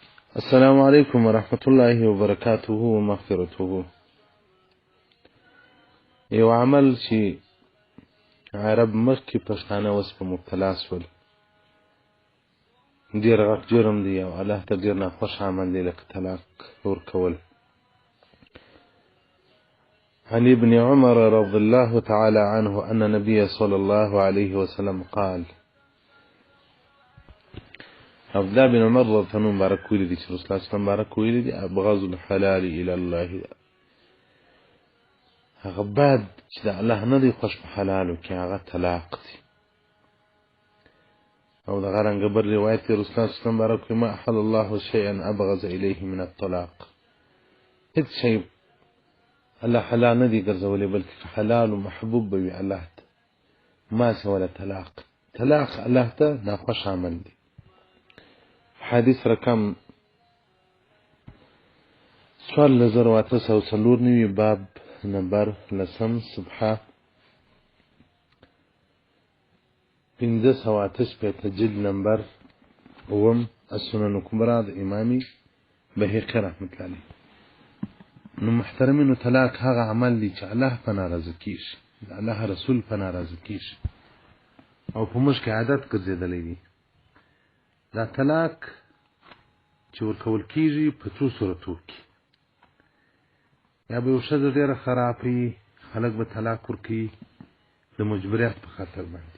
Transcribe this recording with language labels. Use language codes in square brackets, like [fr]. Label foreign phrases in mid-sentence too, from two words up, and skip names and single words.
[ar] السلام عليكم ورحمة الله وبركاته ومغفرته. [ps] یو عمل چې عرب مخکې پښتانه اوس په مبتلا سول، ډېر غټ جرم دی او الله ته ډېر ناخوښ عمل دی، لکه طلاق ورکول. [ar] عن ابن عمر رضي الله تعالى عنه أن النبي صلى الله عليه وسلم قال، عبد الله بن عمر رضي الله عنه [ps] مبارک ویلی دی چې [ar] رسول الله صلی الله علیه وسلم [ps] مبارک ویلی دی [ar] ابغض الحلال الى الله، [ps] هغه بد چې د الله نه دی خوښ په حلالو کې هغه طلاق دی. او دغه رنګه بل روایت کې رسول الله [ar] صلی الله علیه وسلم [ps] مبارک ویلی [ar] ما احل الله شيئا ابغض الیه من الطلاق، [ps] هیڅ شی الله حلال نه دی ګرځولی بلکې حلال و محبوب به وي الله ته، ما سوله طلاق. طلاق الله ته ناخوښ عمل دی. حدیث رقم 14894 باب نمبر 10 صفحه 588 جلد نمبر 9 السنن الكبرى د امام بهقي [ar] رحمة الله عليه. [ps] نو محترمینو طلاق هغه عمل دی چې الله په ناراضه کیږي، د الله رسول په ناراضه کیږي او په موږ کې عادت ګرځېدلی دی. دا طلاق چې ورکول کیږي په څو صورتو کې، یا به یو ښځه ډېره خرابوي، خلک به طلاق ورکوي د مجبوریت په خاطر باندې.